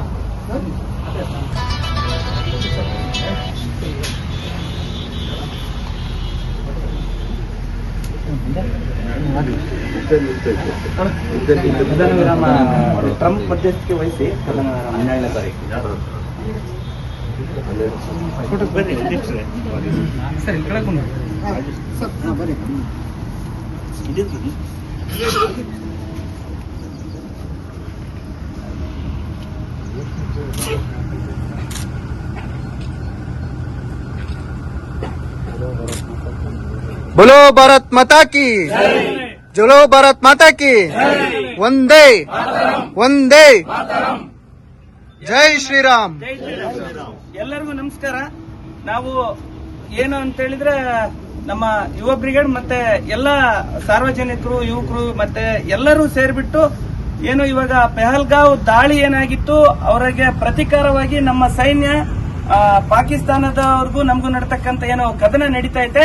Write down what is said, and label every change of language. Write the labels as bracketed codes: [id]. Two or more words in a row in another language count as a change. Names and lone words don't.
[kn] ಕದನ ವಿರಾಮ ಟ್ರಂಪ್ ಮಧ್ಯಸ್ಥಿಕೆ ವಹಿಸಿ ಕದನ ವಿರಾಮ 17ನೇ ತಾರೀಕು. ಬರ್ರಿ ಸರ್, ಇಲ್ಲಿ ಕೆಳಗೆ ಬಂದು ಸರ್ ಬನ್ನಿ. [hi] बोलो भारत माता की, बोलो भारत माता की, वंदे वंदे, [kn] ಜೈ ಶ್ರೀರಾಮ್. ಎಲ್ಲರಿಗೂ ನಮಸ್ಕಾರ. ನಾವು ಏನು ಅಂತ ಹೇಳಿದ್ರೆ, ನಮ್ಮ ಯುವ ಬ್ರಿಗೇಡ್ ಮತ್ತೆ ಎಲ್ಲ ಸಾರ್ವಜನಿಕರು, ಯುವಕರು ಮತ್ತೆ ಎಲ್ಲರೂ ಸೇರ್ಬಿಟ್ಟು ಏನು ಇವಾಗ ಪೆಹಲ್ಗಾವ್ ದಾಳಿ ಏನಾಗಿತ್ತು ಅವರಿಗೆ ಪ್ರತೀಕಾರವಾಗಿ ನಮ್ಮ ಸೈನ್ಯ ಪಾಕಿಸ್ತಾನದವರೆಗೂ ನಮಗೂ ನಡತಕ್ಕಂತ ಏನೋ ಕದನ ನಡೀತಾ ಇದೆ.